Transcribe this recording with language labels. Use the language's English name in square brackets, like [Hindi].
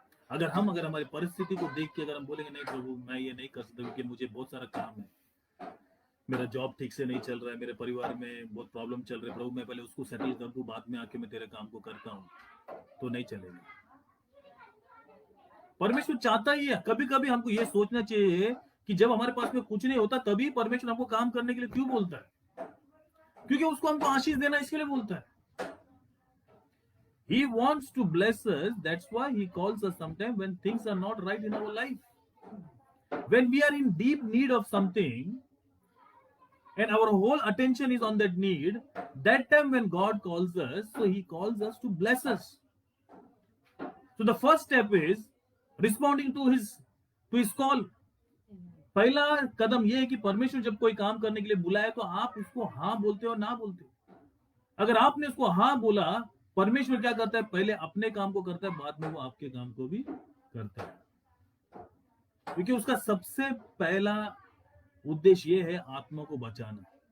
[Hindi] अगर हमारी परिस्थिति को देख के अगर हम बोलेंगे नहीं प्रभु मैं ये नहीं कर सकता क्योंकि मुझे बहुत सारा काम है, मेरा जॉब ठीक से नहीं चल रहा है, मेरे परिवार में बहुत प्रॉब्लम चल रही है, प्रभु मैं पहले उसको सेटल कर दूं, बाद में आके मैं तेरे काम को करता हूँ, तो नहीं चलेगा। परमेश्वर चाहता ही है। कभी कभी हमको ये सोचना चाहिए कि जब हमारे पास में कुछ नहीं होता तभी परमेश्वर हमको काम करने के लिए क्यों बोलता है? क्योंकि उसको हमको आशीष देना इसके लिए बोलता है। [English] He wants to bless us. That's why he calls us sometimes when things are not right in our life. When we are in deep need of something and our whole attention is on that need, that time when God calls us, so he calls us to bless us. So the first step is responding to his call. [Hindi] पहला कदम यह है कि परमेश्वर जब कोई काम करने के लिए बुलाए तो आप उसको हाँ बोलते हो ना बोलते हो। अगर आपने उसको हाँ बोला, परमेश्वर क्या करता है? पहले अपने काम को करता है, बाद में वो आपके काम को भी करता है, क्योंकि उसका सबसे पहला उद्देश्य ये है आत्मा को बचाना।